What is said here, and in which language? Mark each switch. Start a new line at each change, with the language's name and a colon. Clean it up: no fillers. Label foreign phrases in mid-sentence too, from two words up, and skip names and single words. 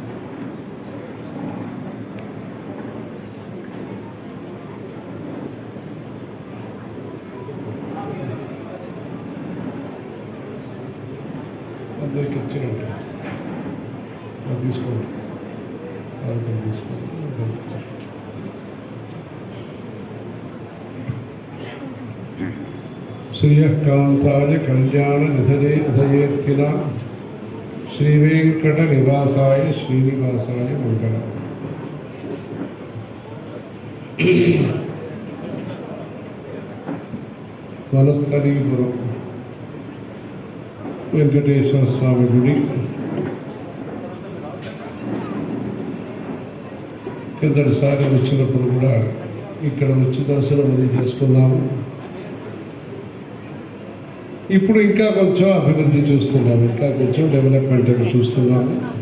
Telugu: అందరికి ఇచ్చినట్టు తీసుకోండి.
Sanskrit: श्रीयकांताय कल्याण निधये निधयेर्थिना श्रीवेंकट निवासाय श्रीनिवासाय मंगल.
Telugu: वनस्थलीपुरम వెంకటేశ్వర స్వామి గుడి కిందటిసారి వచ్చినప్పుడు కూడా ఇక్కడ వచ్చి దర్శనం అది చేసుకున్నాము. ఇప్పుడు ఇంకా కొంచెం అభివృద్ధి చూస్తున్నాము, ఇంకా కొంచెం డెవలప్మెంట్ అని చూస్తున్నాము.